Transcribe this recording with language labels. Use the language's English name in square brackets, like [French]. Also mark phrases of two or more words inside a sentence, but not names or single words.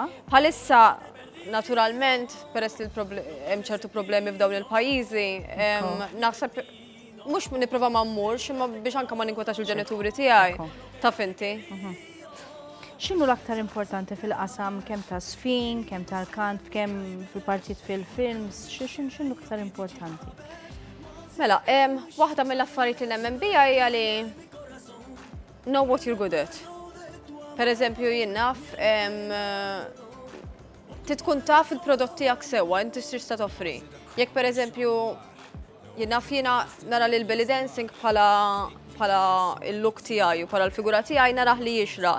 [Maltese] Bħalissa naturalment peress li hemm ċertu problemi f'dawn il-pajjiżi, naħseb mhux nipprova ma mmurx imma biex anke ma ninkwetax il-ġenituri tiegħi. Taf inti. X'inhu l-aktar importanti fil-qasam kemm ta' sfin, kemm tal-kant, kemm fil-partit fil-films, x'inhu aktar importanti? Mela, waħda mill-affarijiet li nemmen bija hija li [English] know what you're good at. [Maltese] Pereżempju jien naf tkun taf il-prodott tiegħek sewwa, inti x'tista' toffri. Jekk pereżempju jien naf jiena nara li l- [English] belly dancing [Maltese] bħala il-look tiegħi u bħala l-figura tiegħi narah li jixraq.